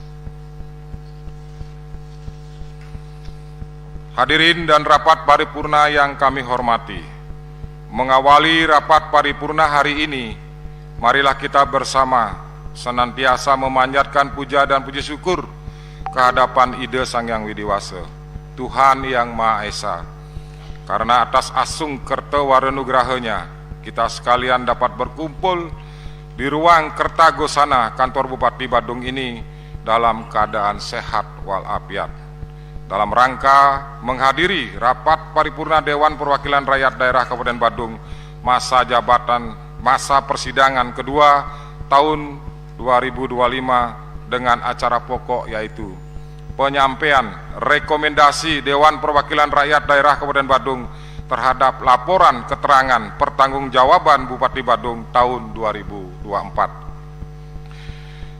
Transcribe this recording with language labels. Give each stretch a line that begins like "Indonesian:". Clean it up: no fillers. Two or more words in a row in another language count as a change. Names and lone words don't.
Indonesian: Hadirin dan rapat paripurna yang kami hormati, mengawali rapat paripurna hari ini, marilah kita bersama senantiasa memanjatkan puja dan puji syukur kehadapan Ida Sang Hyang Widi Wasa, Tuhan yang Maha Esa, karena atas
Balinese: asung kerta warenugrahanya
Indonesian: kita sekalian dapat berkumpul di ruang Kertagosana kantor Bupati Badung ini dalam keadaan sehat walafiat, dalam rangka menghadiri rapat paripurna Dewan Perwakilan Rakyat Daerah Kabupaten Badung masa persidangan kedua tahun 2025 dengan acara pokok yaitu penyampaian rekomendasi Dewan Perwakilan Rakyat Daerah Kabupaten Badung terhadap laporan keterangan pertanggungjawaban Bupati Badung tahun 2024.